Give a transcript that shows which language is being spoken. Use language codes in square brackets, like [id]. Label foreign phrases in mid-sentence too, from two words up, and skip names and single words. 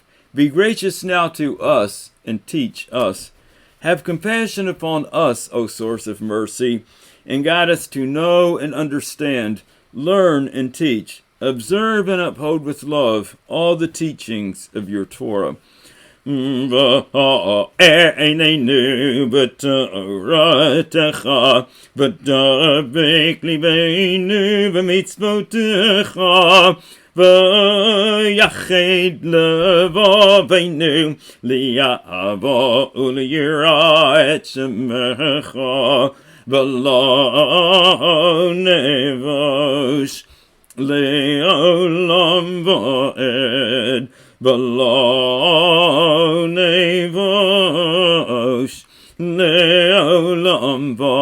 [en] Be gracious now to us and teach us. Have compassion upon us, O source of mercy, and guide us to know and understand, learn and teach, observe and uphold with love all the teachings of your Torah. [he] ויחד לבבנו לאהבה וליראה את שמך ולא נבוש לעולם ועד, בלא נבוש, לעולם